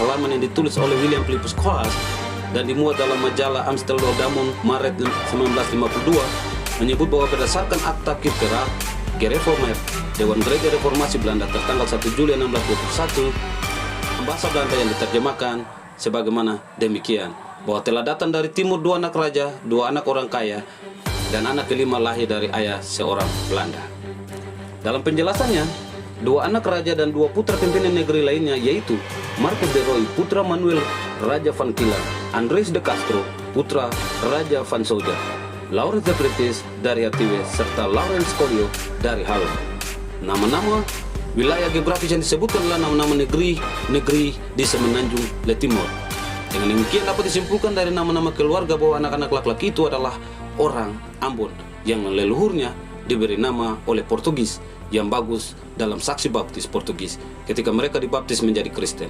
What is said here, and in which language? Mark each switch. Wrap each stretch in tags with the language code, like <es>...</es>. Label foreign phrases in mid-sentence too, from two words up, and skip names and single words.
<id>halaman yang ditulis oleh William Philippus Koolhaas dan dimuat dalam majalah Amsterdam Maret 1952, menyebut bahwa berdasarkan Akta Kierkegaard, Gereformeerd, Dewan Gereja Reformasi Belanda tertanggal 1 Juli 1621, bahasa Belanda yang diterjemahkan sebagaimana demikian, bahwa telah datang dari timur 2 anak raja, 2 anak orang kaya, dan anak kelima lahir dari ayah seorang Belanda. Dalam penjelasannya, 2 anak raja dan 2 putra pimpinan negeri lainnya, yaitu Marcus de Roy, putra Manuel Raja van Kieler, Andres de Castro, putra Raja van Souja, Laurens de Pretis dari Hatiwe, serta Laurens Collio dari Halle. Nama-nama wilayah geografis yang disebutkan adalah nama-nama negeri di semenanjung Le Timor. Dengan demikian dapat disimpulkan dari nama-nama keluarga bahwa anak-anak laki-laki itu adalah orang Ambon yang leluhurnya diberi nama oleh Portugis yang bagus dalam saksi baptis Portugis ketika mereka dibaptis menjadi Kristen.</id>